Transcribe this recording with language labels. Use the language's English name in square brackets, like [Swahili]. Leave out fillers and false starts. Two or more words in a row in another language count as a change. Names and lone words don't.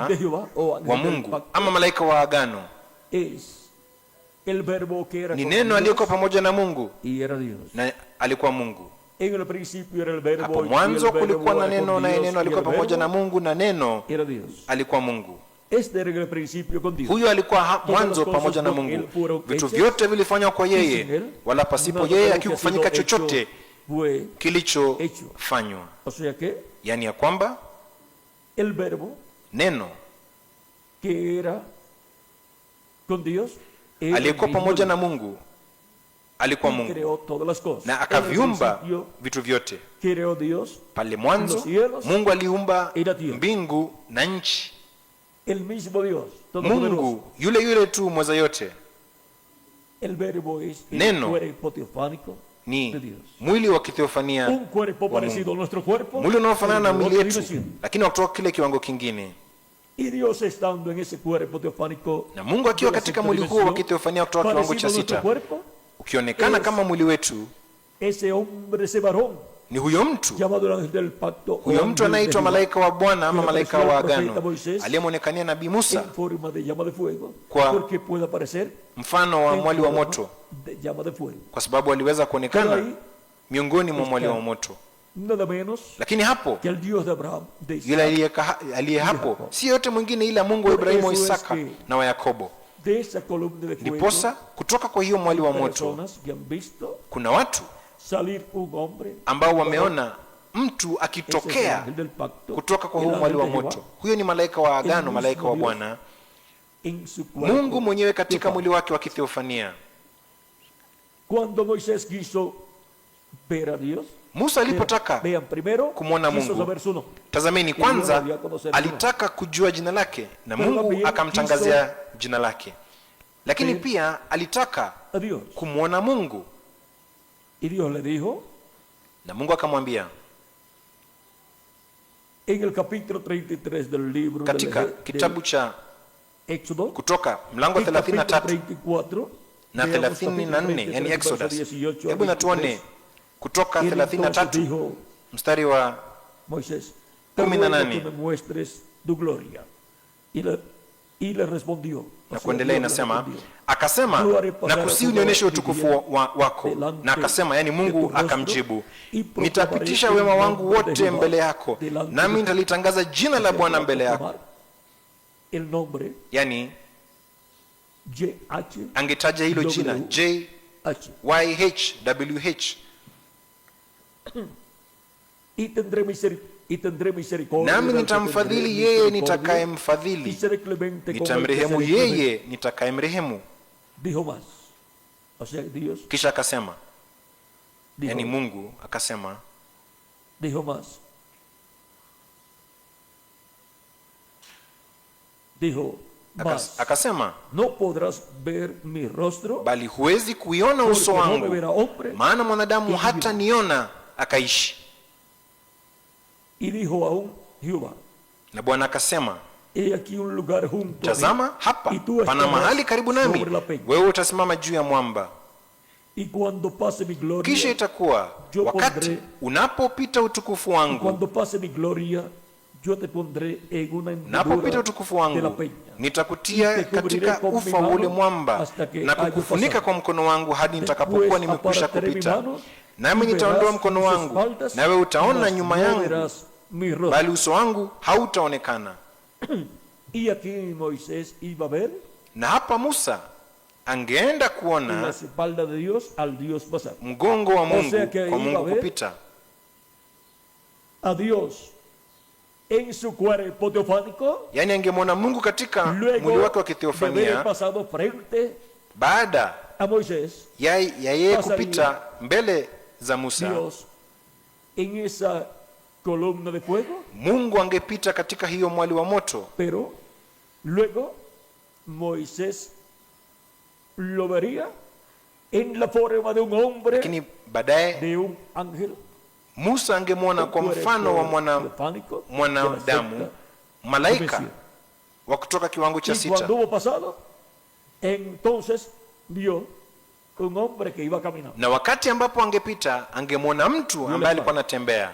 [Spanish] de Jehová o ángel [Swahili] wa [Spanish] del [Swahili] Mungu [Spanish] pacto [Swahili] ama malaika wa agano [Spanish] es el verbo que era [Swahili] ni [Spanish] con [Swahili] neno [Spanish] Dios [Swahili] aliyekuwa pamoja na Mungu [Spanish] y era Dios. [Swahili] na alikuwa Mungu. [Spanish] En el principio era el verbo [Swahili] Hapo [Spanish] y el [Swahili] mwanzo [Spanish] verbo [Swahili] kulikuwa na [Spanish] era con [Swahili] neno, naye [Spanish] Dios, [Swahili] neno [Spanish] y [Swahili] alikuwa [Spanish] el [Swahili] pamoja na [Spanish] verbo [Swahili] Mungu, na neno [Spanish] era Dios. [Swahili] alikuwa Mungu. [Spanish] Este era en el principio con Dios. [Swahili] Huyo alikuwa [Spanish] Todas [Swahili] mwanzo [Spanish] las cosas [Swahili] pamoja na [Spanish] por él [Swahili] Mungu. [Spanish] fueron [Swahili] Vitu [Spanish] hechas, [Swahili] vyote vilifanywa kwa [Spanish] y sin [Swahili] yeye, [Spanish] él [Swahili] wala pasipo [Spanish] nada [Swahili] yeye [Spanish] de lo que ha [Swahili] hakikufanyika [Spanish] sido [Swahili] chochote [Spanish] hecho fue [Swahili] kilichofanywa. [Spanish] O sea que [Swahili] Yaani ya kwamba [Spanish] el verbo [Swahili] neno [Spanish] que era con Dios era [Swahili] aliyekuwa [Spanish] el mismo [Swahili] pamoja [Spanish] Dios, [Swahili] na Mungu alikuwa [Spanish] y [Swahili] Mungu [Spanish] creó todas las cosas. [Swahili] na [Spanish] En el [Swahili] akaviumba [Spanish] principio [Swahili] vitu vyote. [Spanish] creó Dios [Swahili] Pale mwanzo [Spanish] los cielos [Swahili] Mungu aliumba [Spanish] y la tierra. [Swahili] mbingu na nchi. [Spanish] el mismo Dios todopoderoso. [Swahili] Mungu yule yule tu mweza yote [Spanish] El verbo es el [Swahili] Neno [Spanish] cuerpo teofánico de [Swahili] ni [Spanish] Dios. [Swahili] mwili wa kitheofania, [Spanish] Un cuerpo parecido a nuestro cuerpo, [Swahili] mwili unaofanana na [Spanish] pero de [Swahili] mwili [Spanish] otra [Swahili] yetu, [Spanish] dimensión. [Swahili] lakini wa kutoka kile kiwango kingine. [Spanish] Y Dios estando en ese cuerpo teofánico, [Swahili] Na Mungu akiwa [Spanish] de la [Swahili] katika [Spanish] sexta [Swahili] mwili huo wa [Spanish] dimensión, [Swahili] kitheofania kutoka kiwango cha [Spanish] parecido a nuestro [Swahili] sita, [Spanish] cuerpo, [Swahili] ukionekana [Spanish] es [Swahili] kama mwili wetu, [Spanish] ese hombre, ese varón, [Swahili] ni huyo mtu, [Spanish] llamado el ángel del pacto, [Swahili] huyo mtu anaitwa malaika wa Bwana ama malaika wa agano, aliyemwonekania nabii Musa [Spanish] en forma de llama de fuego, [Swahili] kwa [Spanish] porque puede aparecer [Swahili] mfano wa mwali wa moto, [Spanish] de llama de fuego. [Swahili] kwa sababu aliweza kuonekana miongoni mwa mwali wa moto. [Spanish] Nada menos [Swahili] Lakini hapo [Spanish] que el Dios de Abraham, de [Swahili] yule [Spanish] Isaac, [Swahili] aliye hapo si yote mwingine ila Mungu wa Ibrahimu, wa Isaka na wa Yakobo. [Spanish] de esa columna de fuego, [Swahili] Ndiposa kutoka kwa hiyo mwali wa moto [Spanish] personas que han visto [Swahili] kuna watu [Spanish] salir un hombre [Swahili] ambao wameona mtu [Spanish] ese es el [Swahili] akitokea [Spanish] ángel del pacto, [Swahili] kutoka kwa [Spanish] el [Swahili] huo [Spanish] ángel [Swahili] mwali wa [Spanish] de Jehová, [Swahili] moto. [Spanish] Huyo ni malaika wa agano, malaika wa Bwana, en su cuerpo [Swahili] Mungu mwenyewe katika [Spanish] de [Swahili] mwili wake wa kitheofania. [Spanish] Cuando Moisés quiso ver a Dios, [Swahili] Musa alipotaka [Spanish] vean, primero [Swahili] kumwona [Spanish] quiso [Swahili] Mungu, [Spanish] saber su nombre. [Swahili] tazameni, kwanza alitaka kujua jina lake na Mungu akamtangazia jina lake, lakini pia alitaka [Spanish] A Dios. [Swahili] kumwona Mungu, [Spanish] Y Dios le dijo [Swahili] na Mungu akamwambia [Spanish] en el capítulo 33 del libro [Swahili] katika [Spanish] del [Swahili] kitabu cha [Spanish] Éxodo, [Swahili] Kutoka mlango [Spanish] el capítulo 33 34 [Swahili] na [Spanish] veamos [Swahili] 34, yani [Spanish] verso Exodus. 18 [Swahili] Hebu [Spanish] al [Swahili] natuone [Spanish] 23. [Swahili] Kutoka [Spanish] Y él entonces [Swahili] 33 [Spanish] dijo, [Swahili] mstari wa [Spanish] Moisés, te [Swahili] 18. [Spanish] ruego que me muestres tu gloria. Y le respondió, [Swahili] na kuendelea, inasema akasema, na kusihi unionyeshe utukufu wako. Na akasema, yani Mungu akamjibu, nitapitisha wema wangu wote mbele yako, nami nitalitangaza jina la Bwana mbele yako. [Spanish] el nombre [Swahili] Yani JH angetaja hilo jina JYHWH, [Spanish] y tendré misericordia, [Swahili] nami nitamfadhili yeye nitakayemfadhili, [Spanish] y seré clemente con el que [Swahili] nitamrehemu [Spanish] seré clemente. [Swahili] yeye nitakayemrehemu. [Spanish] Dijo más, o sea, Dios [Swahili] Kisha akasema, [Spanish] dijo, [Swahili] yani Mungu akasema, [Spanish] dijo más, dijo más, [Swahili] akasema, [Spanish] no podrás ver mi rostro, [Swahili] bali huwezi kuiona uso [Spanish] porque no me [Swahili] wangu, [Spanish] verá hombre. [Swahili] maana mwanadamu hata niona akaishi. [Spanish] Y dijo aún Jehová, [Swahili] Na Bwana akasema, [Spanish] he aquí un lugar junto a mí, [Swahili] tazama hapa [Spanish] y tú [Swahili] pana [Spanish] estarás [Swahili] mahali karibu nami, [Spanish] sobre la peña. [Swahili] wewe utasimama juu ya mwamba. [Spanish] Y cuando pase mi gloria, [Swahili] Kisha itakuwa [Spanish] yo [Swahili] wakati [Spanish] pondré- [Swahili] unapopita utukufu [Spanish] y [Swahili] wangu, [Spanish] cuando pase mi gloria, yo te pondré en una [Swahili] unapopita [Spanish] hendidura [Swahili] utukufu [Spanish] de la [Swahili] wangu, [Spanish] peña. [Swahili] nitakutia [Spanish] Y te cubriré [Swahili] katika [Spanish] con mi [Swahili] ufa wa [Spanish] mano [Swahili] ule mwamba [Spanish] hasta que [Swahili] na [Spanish] haya [Swahili] kukufunika [Spanish] pasado. [Swahili] kwa mkono wangu hadi nitakapokuwa [Spanish] Después [Swahili] nimekwisha [Spanish] apartaré mi [Swahili] kupita. [Spanish] mano, [Swahili] Nami [Spanish] y [Swahili] nitaondoa [Spanish] verás [Swahili] mkono [Spanish] mis [Swahili] wangu, [Spanish] espaldas, [Swahili] nawe utaona [Spanish] mas [Swahili] nyuma [Spanish] no [Swahili] yangu, [Spanish] verás mi rostro. [Swahili] bali uso wangu hautaonekana. [Spanish] Y aquí Moisés iba a ver [Swahili] Na hapa Musa angeenda [Spanish] en [Swahili] kuona [Spanish] la espalda de Dios al Dios pasar. [Swahili] mgongo wa Mungu, [Spanish] sea que [Swahili] kwa [Spanish] iba a [Swahili] Mungu [Spanish] ver [Swahili] kupita, [Spanish] A Dios en su cuerpo teofánico, [Swahili] yani angemwona Mungu katika mwili [Spanish] luego [Swahili] wake wa [Spanish] de haber [Swahili] kitheofania. [Spanish] pasado frente [Swahili] Baada [Spanish] a Moisés, [Swahili] ya yeye [Spanish] Pasaría [Swahili] kupita mbele za Musa, [Spanish] Dios en esa columna de fuego, [Swahili] Mungu angepita katika hiyo mwali wa moto, [Spanish] pero luego Moisés lo vería en la forma de un hombre, [Swahili] lakini baadaye [Spanish] de un ángel, [Swahili] Musa angemwona kwa [Spanish] cuerpo [Swahili] mfano wa [Spanish] teofánico, de la [Swahili] mwanadamu, [Spanish] secta [Swahili] malaika [Spanish] ofensiva. [Swahili] wa kutoka kiwango cha [Spanish] Y cuando [Swahili] 6. [Spanish] hubo pasado, entonces vio un hombre que iba caminando. [Swahili] Na wakati ambapo angepita angemwona mtu ambaye alikuwa anatembea,